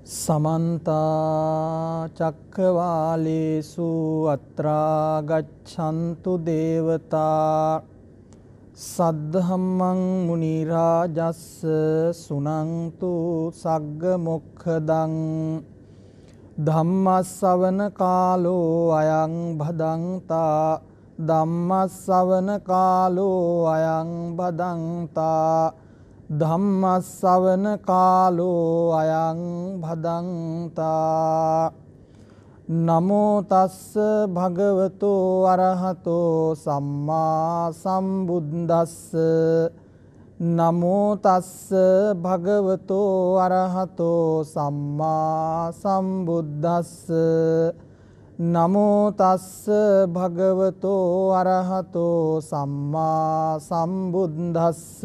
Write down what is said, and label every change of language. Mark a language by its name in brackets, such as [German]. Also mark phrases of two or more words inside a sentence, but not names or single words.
[Pali] समन्ता चक्रवालेषु अत्रा गच्छन्तु देवता सद्धम्मं मुनिराजस्य सुनन्तु सग्गमुखदं धम्मස්සවන कालो अयं भदन्ता धम्मස්සවන कालो अयं भदन्ता ධම්මස්සවන කාලෝ අයං භදන්තා නමෝ තස්ස භගවතෝ අරහතෝ සම්මා සම්බුද්දස්ස නමෝ තස්ස භගවතෝ අරහතෝ සම්මා සම්බුද්දස්ස නමෝ තස්ස භගවතෝ අරහතෝ සම්මා සම්බුද්දස්ස